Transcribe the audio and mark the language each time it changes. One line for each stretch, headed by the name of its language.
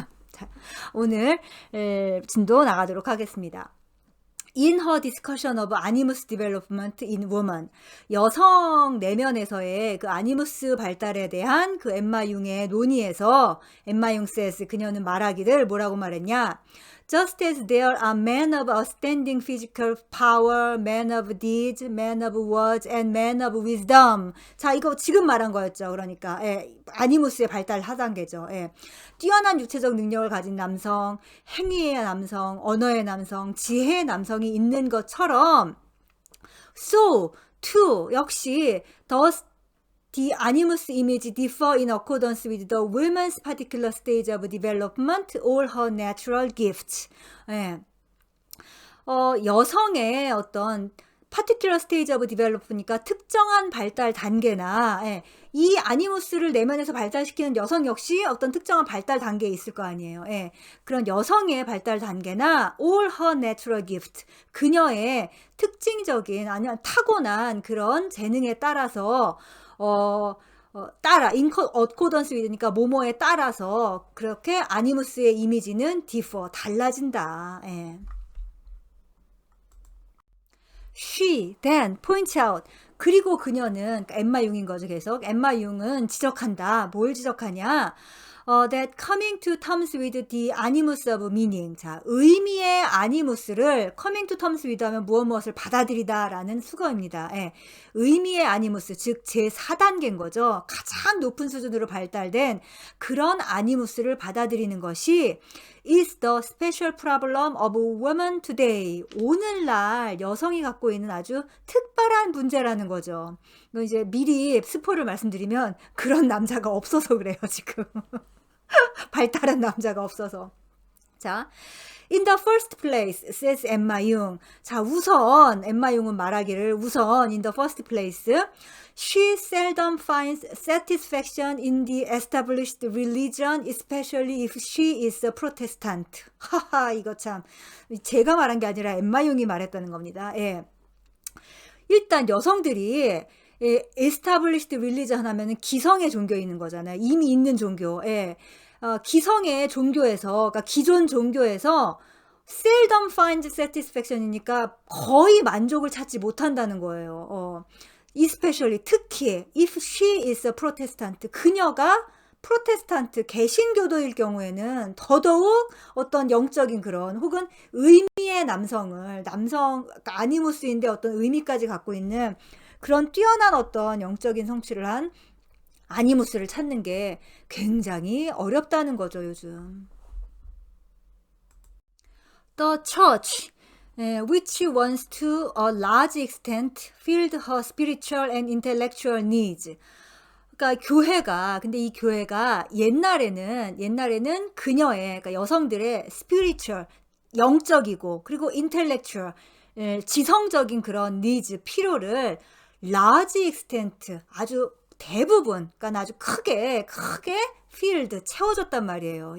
Korean: 자, 오늘 진도 나가도록 하겠습니다.
English: In her discussion of animus development in woman,
Korean: 여성 내면에서의 그 아니무스 발달에 대한 그 엠마 융의 논의에서 엠마 융
English: says,
Korean: 그녀는 말하기를 뭐라고 말했냐?
English: Just as there are men of outstanding physical power, men of deeds, men of words, and men of wisdom.
Korean: 자, 이거 지금 말한 거였죠. 그러니까 아니무스의 발달 하단계죠. 뛰어난 육체적 능력을 가진 남성, 행위의 남성, 언어의 남성, 지혜의 남성이 있는 것처럼
English: So, too,
Korean: 역시
English: the animus image differ in accordance with the woman's particular stage of development or her natural gifts.
Korean: 여성의 어떤
English: particular stage of development
Korean: 이니까 특정한 발달 단계나 이 아니무스를 내면에서 발달시키는 여성 역시 어떤 특정한 발달 단계에 있을 거 아니에요. 그런 여성의 발달 단계나
English: all her natural gift,
Korean: 그녀의 특징적인 아니면 타고난 그런 재능에 따라서
English: in accordance with
Korean: 니까 뭐뭐에 따라서 그렇게 아니무스의 이미지는 differ, 달라진다.
English: She then points out,
Korean: 그리고 그녀는, 엠마 융인 거죠. 계속 엠마 융은 지적한다. 뭘 지적하냐?
English: That coming to terms with the animus of meaning.
Korean: 자, 의미의 아니무스를
English: coming to terms with
Korean: 하면 무엇을 받아들이다 라는 수거입니다. 의미의 아니무스, 즉 제4단계인 거죠. 가장 높은 수준으로 발달된 그런 아니무스를 받아들이는 것이
English: is the special problem of women today.
Korean: 오늘날 여성이 갖고 있는 아주 특별한 문제라는 거죠. 이제 미리 스포를 말씀드리면 그런 남자가 없어서 그래요, 지금. 발달한 남자가 없어서.
English: 자, in the first place, says 엠마 융.
Korean: 자, 우선 엠마 융은 말하기를 우선
English: in the first place, she seldom finds satisfaction in the established religion, especially if she is a Protestant.
Korean: 하하, 이거 참 제가 말한 게 아니라 엠마 융이 말했다는 겁니다. 일단 여성들이
English: established religion
Korean: 하면은 기성의 종교에 있는 거잖아요. 이미 있는 종교. 기성의 종교에서, 그러니까 기존 종교에서
English: seldom finds satisfaction
Korean: 이니까 거의 만족을 찾지 못한다는 거예요. especially, 특히
English: if she is a Protestant,
Korean: 그녀가 프로테스탄트 개신교도일 경우에는 더더욱 어떤 영적인 그런 혹은 의미의 남성, 그러니까 아니무스인데 어떤 의미까지 갖고 있는 그런 뛰어난 어떤 영적인 성취를 한 아니무스를 찾는 게 굉장히 어렵다는 거죠, 요즘.
English: The church, which wants to a large extent fill her spiritual and intellectual needs.
Korean: 그러니까 교회가, 근데 이 교회가 옛날에는 그녀의, 그러니까 여성들의 spiritual, 영적이고, 그리고 intellectual, 지성적인 그런 needs, 필요를
English: large extent,
Korean: 아주 대부분, 그러니까 아주 크게 field, 채워줬단 말이에요.